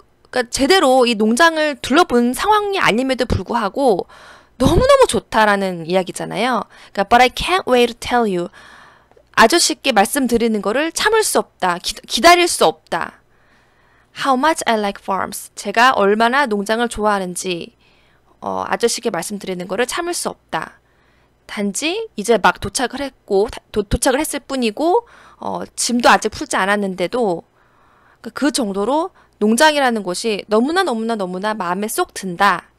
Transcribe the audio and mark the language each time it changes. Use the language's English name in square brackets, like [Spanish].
[Korean] 그러니까 제대로 이 농장을 둘러본 상황이 아님에도 불구하고 너무너무 좋다라는 이야기잖아요. 그러니까 [English] but I can't wait to tell you. [Korean] 아저씨께 말씀드리는 거를 참을 수 없다. 기다릴 수 없다. [English] How much I like farms. [Korean] 제가 얼마나 농장을 좋아하는지 아저씨께 말씀드리는 거를 참을 수 없다. 단지 이제 막 도착을 했고 도착을 했을 뿐이고 짐도 아직 풀지 않았는데도 그 정도로 농장이라는 곳이 너무나 마음에 쏙 든다.